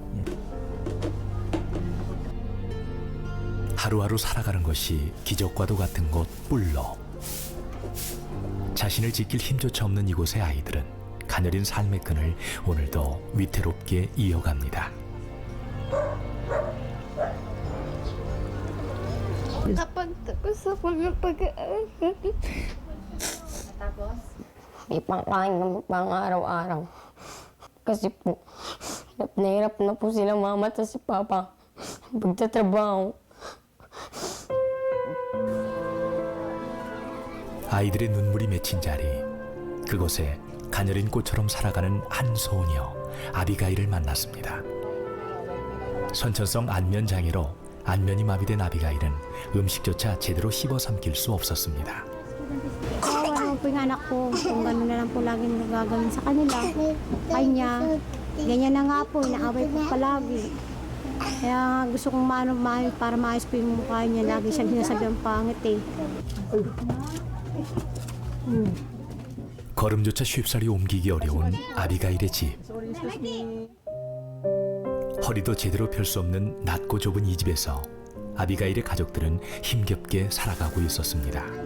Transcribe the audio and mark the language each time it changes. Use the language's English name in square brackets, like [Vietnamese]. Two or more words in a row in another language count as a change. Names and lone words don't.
[Korean] 하루하루 살아가는 것이 기적과도 같은 곳 뿔로. 자신을 지킬 힘조차 없는 이곳의 아이들은 가녀린 삶의 끈을 오늘도 위태롭게 이어갑니다. [Filipino] Napagtapos ako ng pag-aaral. Tapos? May pangkain na pang araw-araw. Kasi po, hirap na po sila mama at si papa. Pagtatrabaho. [Korean] 아이들의 눈물이 맺힌 자리, 그곳에 가녀린 꽃처럼 살아가는 한 소녀 아비가일을 만났습니다. 선천성 안면 장애로 안면이 마비된 아비가일은 음식조차 제대로 씹어 삼킬 수 없었습니다. [Filipino] Kawawa naman po yung anak ko kung gano'n na lang po laging nagagawin sa kanila. Kanya, ganyan na nga po, inaaway po palagi. Kaya gusto kong para maayos po yung mukha niya. Lagi siyang sinasabi ang pangit eh. [Korean] 걸음조차 쉽사리 옮기기 어려운 아비가일의 집. 허리도 제대로 펼 수 없는 낮고 좁은 이 집에서 아비가일의 가족들은 힘겹게 살아가고 있었습니다.